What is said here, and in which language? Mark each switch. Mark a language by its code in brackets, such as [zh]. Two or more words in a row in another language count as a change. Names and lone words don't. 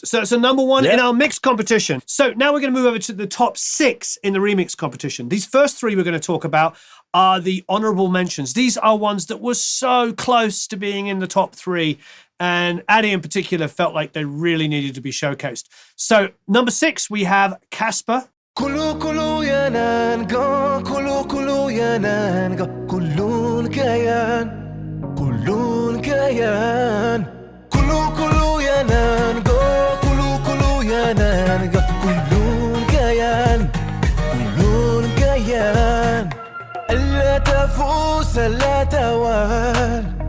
[en] So it's a number one in our mix competition. So now we're going to move over to the top 6 in the remix competition. These first 3 we're going to talk about are the honorable mentions. These are ones that were so close to being in the top 3. And Addy in particular felt like they really needed to be showcased. So number 6, we have Casper. Kulu kulu ya nanago, kulu kulu ya nanago, kulu nagayan. كلون كيان كلو كلو يا نانجو كلو كلو يا نانجو كلون كيان كلون كيان ألا تفوس ألا توال